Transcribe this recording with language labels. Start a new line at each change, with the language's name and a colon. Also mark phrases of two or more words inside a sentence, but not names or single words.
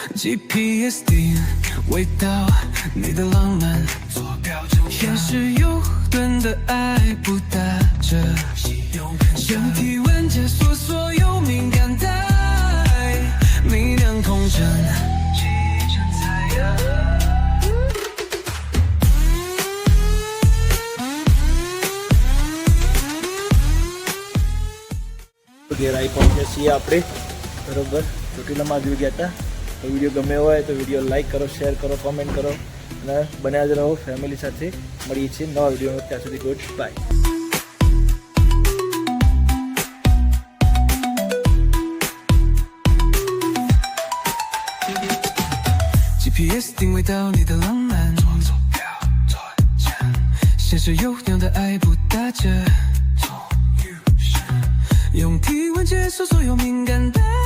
Chinese: GPS 定位到你的浪漫，显示右端的爱不打折，用体温解锁所有敏感带，明亮空城，记忆成彩呀。
Gujarati: ઘેર આવી પહોંચ્યા છીએ આપણે બરોબર ચોટીલામાં જ ગયા હતા તો વિડીયો ગમે હોય તો
English: video like
Gujarati: કરો શેર કરો કોમેન્ટ કરો અને બન્યા જ રહો ફેમિલી સાથે મળીએ છીએ નવા વિડીયોમાં ત્યાં સુધી
English: good bye
Chinese: GPS 定位到你的浪漫，显示右亮的爱不打折，用体温解锁所有敏感带。